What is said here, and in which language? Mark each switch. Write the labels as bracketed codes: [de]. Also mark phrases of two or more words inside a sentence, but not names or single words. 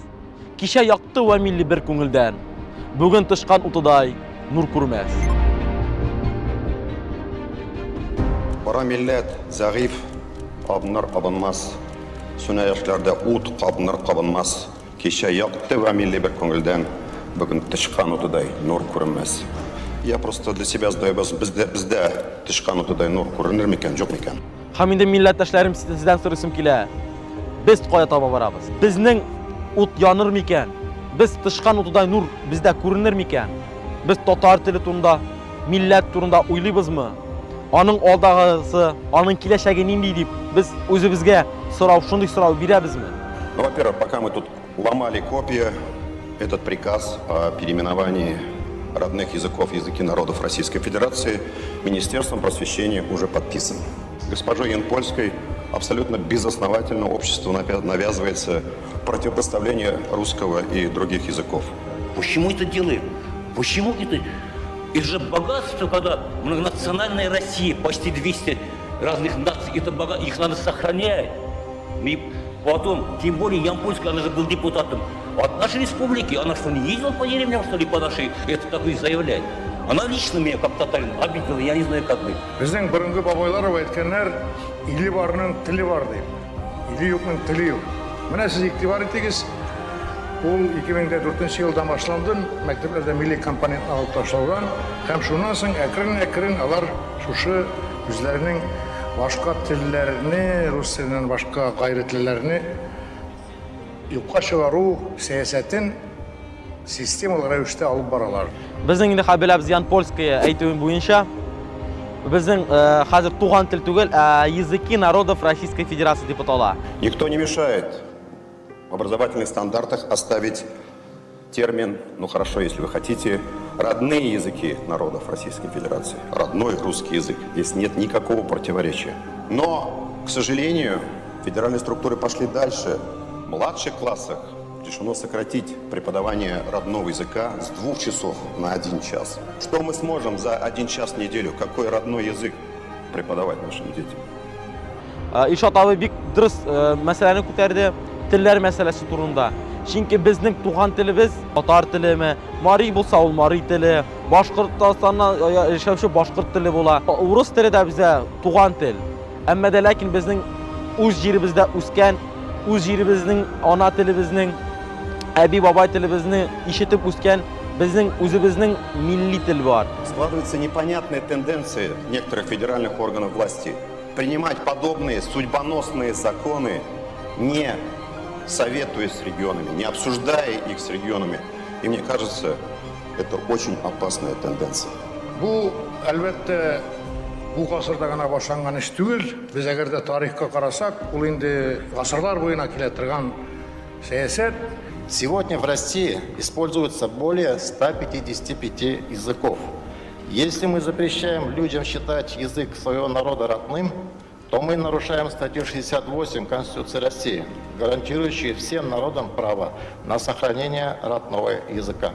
[tt] Кичә якты ва милли бер күңелдән. Бүген тышкан утыдай нур күрмәс. Бара милләт зәгыйф, абыныр абынмас. Сүнә яшьләрдә ут, кабыныр кабынмас. Кичә якты ва милли бер күңелдән. Бүген тышкан утыдай нур күрмәс. [ru] Я просто для себя задаю вопрос, [tt] бездә тышкан утыдай нур күренер микән, юк микән? Һәм инде милләттәшләрем сездән сорыйсым килә. Без кая таба барабыз? Безнең ут яныр микән? Без тышкан утыдай нур бездә күренер микән? Без татар теле турында, милләт турында уйлыйбызмы? Аның алдагысы, аның киләчәге нинди дип без үзебезгә сорау, шундый сорау бирәбезме? [ru] Ну, во-первых, пока мы тут ломали копья, этот приказ о переименовании родных языков, языки народов Российской Федерации Министерством просвещения уже подписан. Госпожой Янпольской абсолютно безосновательно обществу навязывается противопоставление русского и других языков. Почему это делаем? Почему это? Это же богатство, когда многонациональная Россия, почти 200 разных наций, это богатство, их надо сохранять. И потом, тем более Янпольская, она же был депутатом от нашей республики, она что, не ездила по деревням, что ли, по нашей, это такое заявлять? Она лично меня как татарин обидела, я не знаю, как быть. [tt] Біздің бұрынғы бабайлар әйткәннәр, илі барының тілі бар deyip, илі юкның тілі юк. Менә сіз иктибар итегез, ул 2004 елдан башланды, мәктәпләрдә милли компонентны алып ташлаудан, һәм шуннан соң әкрен-әкрен алар шушы үзләренең башка телләрне, рус теленнән башка гайры телләрне юкка чыгару сәясәтен системалы рәвештә алып баралар. Безнең инде хәбиләбез Янпольская әйтүе буенча, безнең хәзер туган тел түгел, [ru] языки народов Российской Федерации [tt] дип атала. [ru] Никто не мешает в образовательных стандартах оставить термин, ну хорошо, если вы хотите, родные языки народов Российской Федерации. Родной русский язык. Здесь нет никакого противоречия. Но, к сожалению, федеральные структуры пошли дальше. В младших классах решено сократить преподавание родного языка с 2 часов на 1 час. Что мы сможем за 1 час в неделю, какой родной язык преподавать нашим детям? [tt] Илшат абый бик дөрес мәсьәләне күтәрде, телләр мәсьәләсе турында. Чөнки безнең туган телебез татар телеме, мари булса ул мари теле, Башкортстаннан яшәүче башкорт теле була. Урыс теле дә бездә туган тел. Әмма дә ләкин безнең үз җиребездә үскән, үз җиребезнең ана телебезнең, әби бабай телебезне ишетеп үскән, безнең үзебезнең милли тел бар. [ru] Складывается непонятная тенденция некоторых федеральных органов власти принимать подобные судьбоносные законы, не советуясь с регионами, не обсуждая их с регионами. И мне кажется, это очень опасная тенденция. [tt] Бу, әлбәттә, бу гасырда гына башланган эш түгел. Без әгәр дә тарихка карасак, ул инде гасырлар буена килә торган сәясәт. [ru] Сегодня в России используется более 155 языков. Если мы запрещаем людям считать язык своего народа родным, то мы нарушаем статью 68 Конституции России, гарантирующую всем народам право на сохранение родного языка.